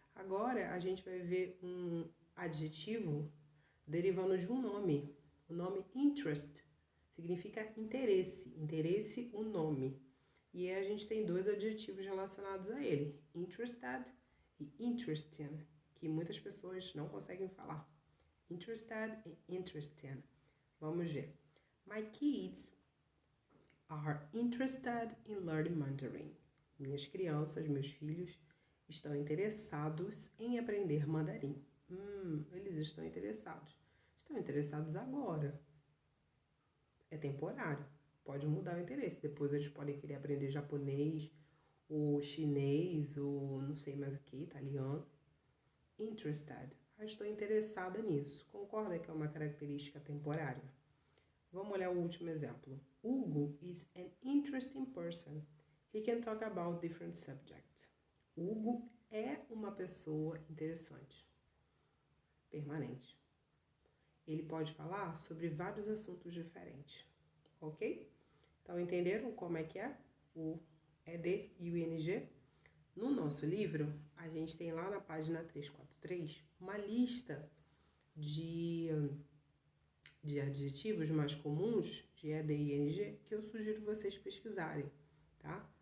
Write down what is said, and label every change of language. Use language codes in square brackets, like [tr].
[pt] Agora a gente vai ver um adjetivo derivando de um nome. O nome interest significa interesse. Interesse, o nome. E aí a gente tem dois adjetivos relacionados a ele. Interested e interesting, que muitas pessoas não conseguem falar. [en] Interested e interesting. [pt] Vamos ver. [en] My kids are interested in learning Mandarin. [pt] Minhas crianças, meus filhos, estão interessados em aprender mandarim. Eles estão interessados. Estão interessados agora. É temporário. Pode mudar o interesse. Depois eles podem querer aprender japonês, ou chinês, ou não sei mais o que, italiano. Interested. Estou interessada nisso. Concorda que é uma característica temporária? Vamos olhar o último exemplo. [en] Hugo is an interesting person. He can talk about different subjects. Hugo [pt] é uma pessoa interessante, permanente. Ele pode falar sobre vários assuntos diferentes, ok? Então, entenderam como é que é o ED e o ING? No nosso livro, a gente tem lá na página 343 uma lista de adjetivos mais comuns de ED e ING que eu sugiro vocês pesquisarem, tá?